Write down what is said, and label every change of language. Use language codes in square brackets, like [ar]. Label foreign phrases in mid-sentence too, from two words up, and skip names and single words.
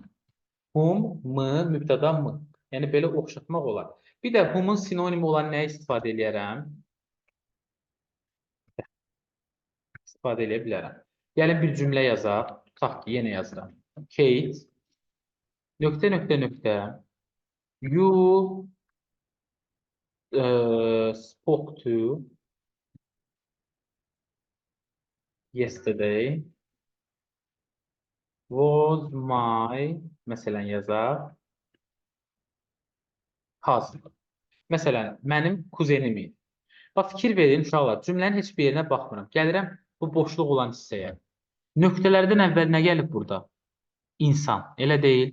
[az] Hum, m, mübtəda m. Yəni belə oxşatmaq olar. Bir də humun sinonimi olan nəyə istifadə edərəm? İstifadə edə bilərəm. Gəlin bir cümlə yazaq. Tutaq ki, yenə yazıram. Kate, nöqtə, nöqtə, nöqtə. [en] You spoke to yesterday was my, [az] məsələn yazaq, husband. Məsələn, mənim kuzenim idi. Bax, fikir verin, uşaqlar, cümlənin heç bir yerinə baxmıram. Gəlirəm bu boşluq olan hissəyə. Nöqtələrdən əvvəl nə gəlib burada? İnsan, elə deyil.